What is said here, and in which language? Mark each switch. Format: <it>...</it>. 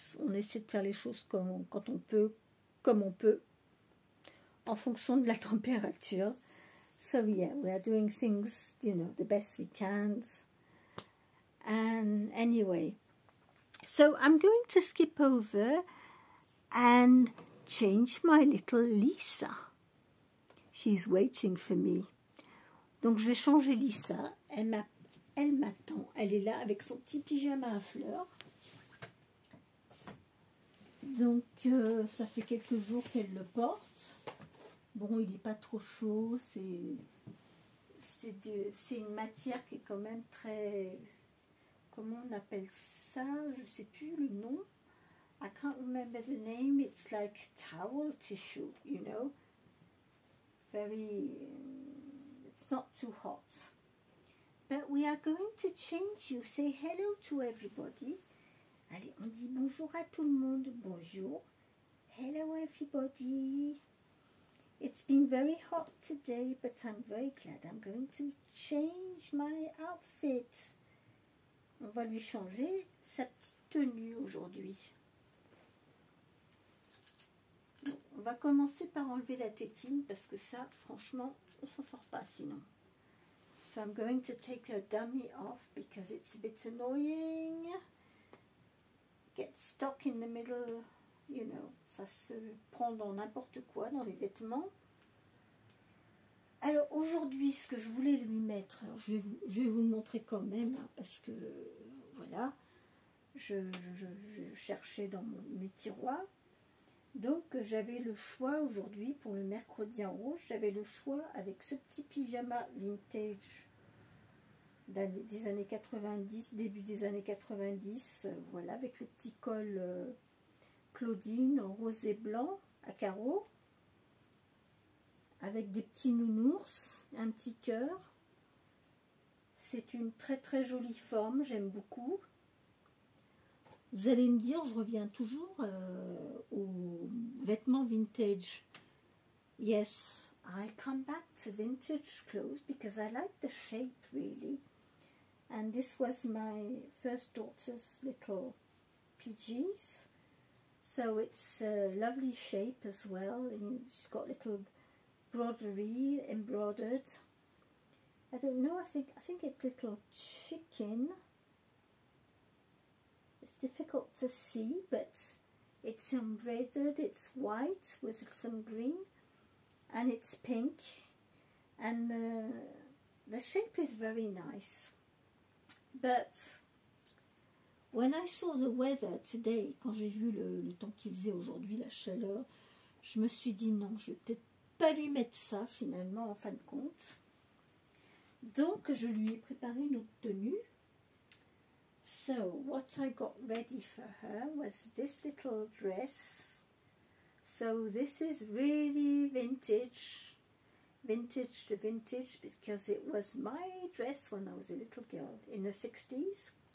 <fr>On essaie de faire les choses quand on peut, comme on peut, en fonction de la température.</fr> <en>So yeah, we are doing things, you know, the best we can. And anyway, so I'm going to skip over and change my little Lisa. She's waiting for me.</en> <fr>Donc je vais changer Lisa. Elle m'attend. Elle est là avec son petit pyjama à fleurs. Donc ça fait quelques jours qu'elle le porte. Bon, il n'est pas trop chaud. C'est une matière qui est quand même très... Comment on appelle ça? Je ne sais plus le nom.</fr> <en>I can't remember the name. It's like towel tissue, you know. It's not too hot. But we are going to change you. Say hello to everybody.</en> <fr>Allez, on dit bonjour à tout le monde. Bonjour.</fr> <en>Hello everybody. It's been very hot today, but I'm very glad. I'm going to change my outfit.</en> <fr>On va lui changer sa petite tenue aujourd'hui. On va commencer par enlever la tétine parce que ça, franchement, on s'en sort pas sinon.</fr> <en>So I'm going to take her dummy off because it's a bit annoying. Get stuck in the middle, you know,</en> <fr>ça se prend dans n'importe quoi, dans les vêtements. Alors aujourd'hui, ce que je voulais lui mettre, je vais vous le montrer quand même, hein, parce que voilà, je cherchais dans mes tiroirs. Donc j'avais le choix aujourd'hui, pour le mercredi en rose, j'avais le choix avec ce petit pyjama vintage des années 90, début des années 90, voilà, avec le petit col Claudine rose et blanc à carreaux, avec des petits nounours, un petit cœur. C'est une très très jolie forme, j'aime beaucoup. Vous allez me dire, je reviens toujours aux vêtements vintage.</fr> <en>Yes, I come back to vintage clothes because I like the shape really. And this was my first daughter's little PGs. So it's a lovely shape as well. And she's got little broderie embroidered. I don't know, I think it's little chicken. It's difficult to see, but it's embroidered, it's white with some green, and it's pink, and the shape is very nice. But when I saw the weather today,</en> <fr>quand j'ai vu le temps qu'il faisait aujourd'hui, la chaleur, je me suis dit non, je vais peut-être pas lui mettre ça finalement en fin de compte. Donc je lui ai préparé une autre tenue.</fr> <en>So what I got ready for her was this little dress. So this is really vintage to vintage, because it was my dress when I was a little girl in the 60s.</en>